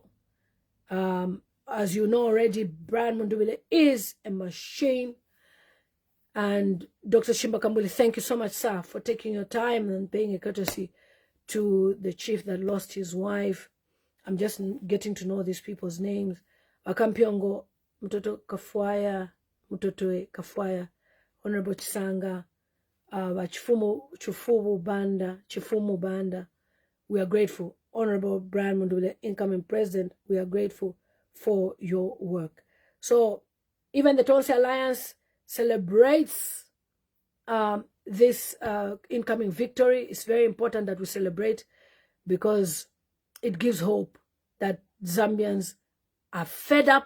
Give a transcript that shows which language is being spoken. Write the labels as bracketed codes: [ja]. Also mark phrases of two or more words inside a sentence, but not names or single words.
[en] As you know already, Brian Mundubile is a machine. And Dr. Chishimba Kambwili, thank you so much, sir, for taking your time and paying a courtesy to the chief that lost his wife. I'm just getting to know these people's names. Kapyongo, Mutotwe, Kafwaya, Mutotwe, Kafwaya, Honorable Chisanga, Chifumu Banda. We are grateful. Honorable Brian Mundubile, incoming president, we are grateful for your work. So even the Tonsi Alliance celebrates this incoming victory. It's very important that we celebrate because it gives hope that Zambians are fed up.